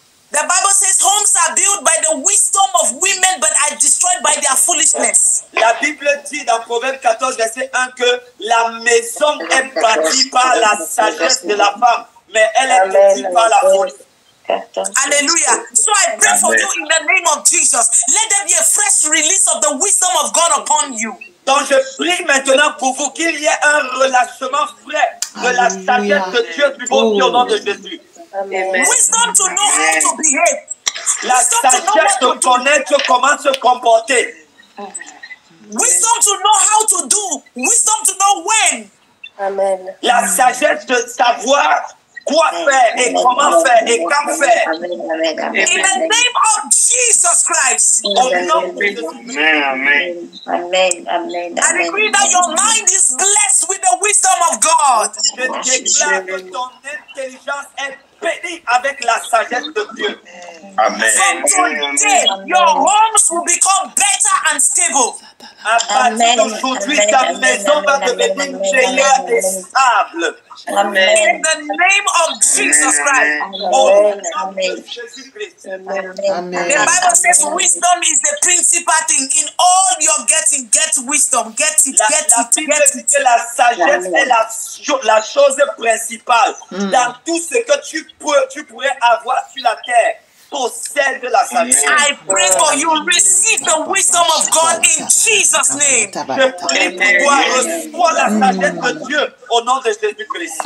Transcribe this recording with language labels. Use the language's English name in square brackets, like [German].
[English] The Bible says homes are built by the wisdom of women but are destroyed by their foolishness. [French] La Bible dit dans Proverbe 14, verset 1 que la maison est bâtie par la sagesse de la femme, mais elle est bâtie par la folie. Hallelujah. [English] So I pray for you in the name of Jesus. Let there be a fresh release of the wisdom of God upon you. [French] Donc je prie maintenant pour vous qu'il y ait un relâchement frais de la sagesse de Dieu du bon Dieu au nom de Jésus. [English] Wisdom to know how to behave. [French] La sagesse de connaître comment se comporter. [English] Wisdom to know how to do. Wisdom to know when. Amen. [French] La sagesse de savoir quoi faire et comment faire et quand faire. [English] In the name of Jesus Christ. [French] Au nom de Jésus. Amen. Amen. Amen. [English] I decree that your mind is blessed with the wisdom of God. [French] Je déclare que ton intelligence est bénie avec la sagesse de Dieu. Amen. [English] From today, your homes will become better and stable. [French] À partir d'aujourd'hui, ta maison va devenir meilleure et stable. Amen. [English] In the name of Jesus Christ. [French] Au nom de Jésus-Christ. Amen. [English] The Bible says wisdom is the principal thing. In all you're getting, get wisdom. Get it, [French] La Bible dit que la sagesse est la chose principale. Dans tout ce que tu pourrais avoir sur la terre, possède la sagesse. [English] I pray for you. Receive the wisdom of God in Jesus' name. [French] Je prie pour toi, reçois la sagesse de Dieu au nom de Jésus-Christ.